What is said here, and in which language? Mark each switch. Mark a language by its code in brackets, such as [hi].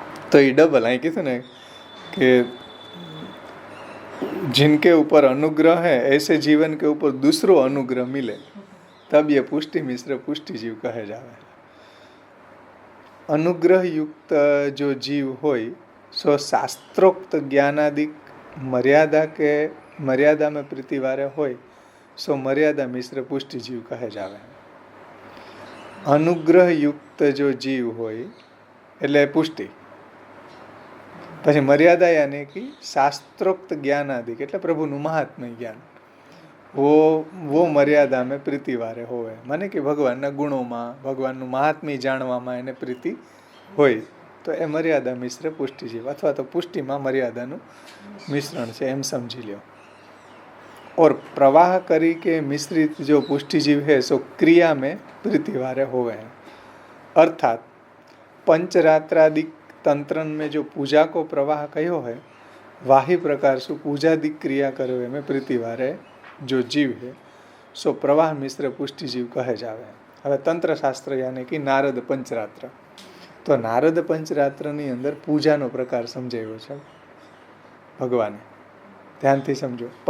[gu] તો એ ડબલ અહીં કીધું ને કે [hi] जिनके ऊपर अनुग्रह है ऐसे जीवन के ऊपर दूसरो अनुग्रह मिले तब ये पुष्टि मिश्र पुष्टि जीव कहे जावे. अनुग्रह युक्त जो जीव होय सो शास्त्रोक्त ज्ञानादिक मर्यादा के मर्यादा में प्रीतिवारे होय सो मर्यादा मिश्र पुष्टि जीव कहे जावे. अनुग्रह युक्त जो जीव होय [gu] એટલે પુષ્ટિ, પછી મર્યાદા યાની કે શાસ્ત્રોક્ત જ્ઞાન આદિક એટલે પ્રભુનું મહાત્મ્ય જ્ઞાન, वो મર્યાદા મેં પ્રીતિ વારે હોવે, મને કે ભગવાનના ગુણોમાં ભગવાનનું મહાત્મ્ય જાણવામાં એને પ્રીતિ હોય તો એ મર્યાદા મિશ્ર પુષ્ટિ જીવ, અથવા તો પુષ્ટિમાં મર્યાદાનું મિશ્રણ છે એમ સમજી લ્યો. [hi] और प्रवाह करी के मिश्रित जो पुष्टि जीव है सो क्रिया में प्रीति वारे होवे हैं. अर्थात पंचरात्रादिक तंत्रन में जो पूजा को प्रवाह कहो है वाही प्रकार से पूजादिक क्रिया करवे में प्रीति वारे जो जीव है सो प्रवाह मिश्र पुष्टि जीव कहे जावे. [gu] હવે તંત્ર શાસ્ત્ર યાની કે નારદ પંચરાત્ર, તો નારદ પંચરાત્રની અંદર પૂજાનો પ્રકાર સમજાવ્યો છે ભગવાને, ધ્યાનથી સમજો.